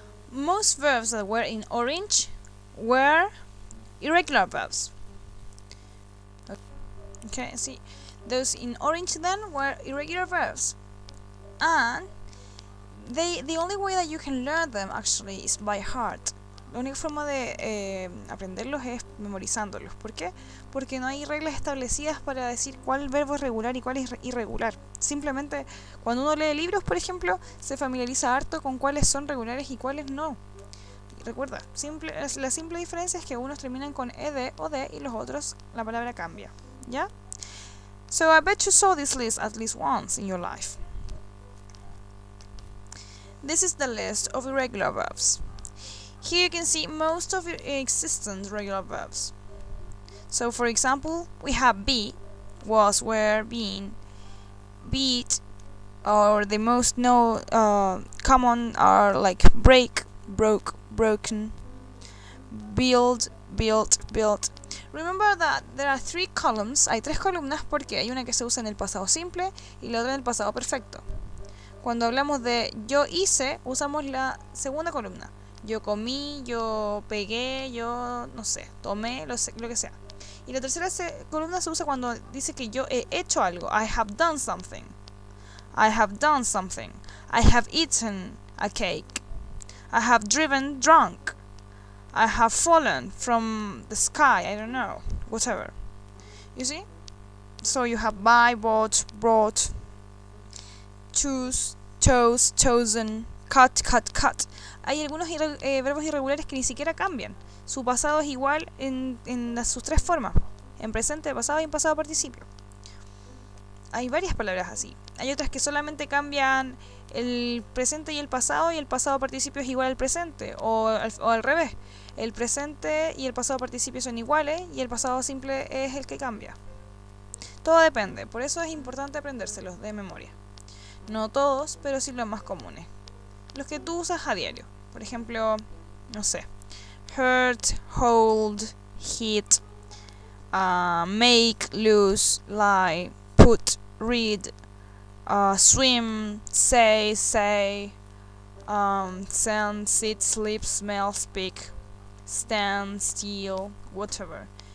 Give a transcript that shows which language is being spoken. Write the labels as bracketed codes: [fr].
[en] Most verbs that were in orange were irregular verbs. Okay, see, those in orange then were irregular verbs. And the only way that you can learn them actually is by heart. [es] La única forma de aprenderlos es memorizándolos. ¿Por qué? Porque no hay reglas establecidas para decir cuál verbo es regular y cuál es irregular. Simplemente, cuando uno lee libros, por ejemplo, se familiariza harto con cuáles son regulares y cuáles no. Y recuerda, la simple diferencia es que unos terminan con ed o d y los otros la palabra cambia. ¿Ya? [en] So I bet you saw this list at least once in your life. This is the list of irregular verbs. Here you can see most of your existent regular verbs. So for example, we have be, was, were, been, beat, or the most common are like break, broke, broken, build, built, built. Remember that there are three columns. [es] Hay tres columnas porque hay una que se usa en el pasado simple y la otra en el pasado perfecto. Cuando hablamos de yo hice, usamos la segunda columna. Yo comí, yo pegué, yo no sé, tomé, lo que sea. Y la tercera columna se usa cuando dice que yo he hecho algo. [en] I have done something. I have done something. I have eaten a cake. I have driven drunk. I have fallen from the sky. I don't know. Whatever. You see? So you have buy, bought, brought, choose, chose, chosen, cut, cut, cut. [es] Hay algunos verbos irregulares que ni siquiera cambian. Su pasado es igual en sus tres formas. En presente, pasado y en pasado participio. Hay varias palabras así. Hay otras que solamente cambian el presente y el pasado participio es igual al presente. O al revés. El presente y el pasado participio son iguales y el pasado simple es el que cambia. Todo depende. Por eso es importante aprendérselos de memoria. No todos, pero sí los más comunes. Los que tú usas a diario. Por ejemplo, no sé. [en] Hurt, hold, hit, make, lose, lie, put, read, swim, say, send, sit, sleep, smell, speak, stand, steal, whatever.